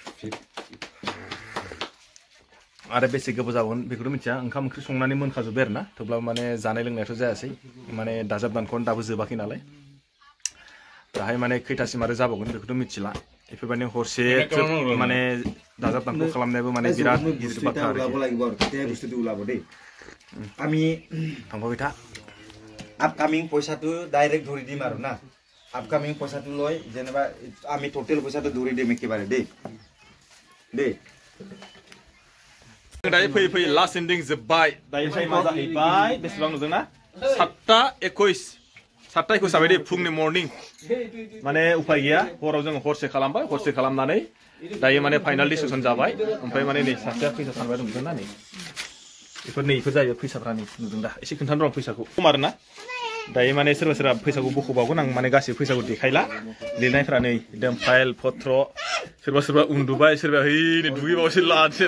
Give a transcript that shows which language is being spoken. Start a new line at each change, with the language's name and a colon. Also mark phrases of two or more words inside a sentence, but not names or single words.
Bodo: आरो बेसे गोबाव जागोन बेखौथ' मिथिया ओंखाम ओंख्रि संनानै मोनखाजोब्बाय आरो ना थेवब्लाबो माने जानाय लोंनायाथ' जायासै माने दाजाब दानख'नो दाबो जोबाखै नालाय दाहाय माने खैथासिम आरो जाबावगोन बेखौथ' मिथिला बेफोरबायदिनो हरसे माने दाजाब दानख' खालामनायाबो माने बिराद गिदिर बाथ्रा आरो
Assamese: আমি
Bodo: थांबाय था
Assamese: আপকামিং পইচাটো ডাইৰেক্ট ধৰি দিম আৰু না আপকামিং পইচাটো লৈ যেনেবা আমি টোটেল পইচাটো ধৰি দিম একেবাৰে দে
Bodo: दायो फैयै
English: last ending
Bodo: जोब्बाय दायो टाइमा जाहैबाय बेसेबां नुदोंना 7:21 जाबाय दे फुंनि मर्निं माने उपाय गैया हराव जों हरसे खालामबाय हरसे खालामनानै दायो माने
English: final decision
Bodo: जाबाय ओमफ्राय माने नै सासेया फैसा सानबाय नुदोंना नै बेफोर जायो फैसाफ्रा नै नुदों दा एसे खोन्थानो दं फैसाखौ खम आरो ना दायो माने सोरबा फैसाखौ बख'बावगोन आं माने गासै फैसाखौ देखायला लिरनायफ्रा नै एकदम फाइल पत्र सोरबा उन्दुबाय सोरबा नै दुगैबावसो लानोसै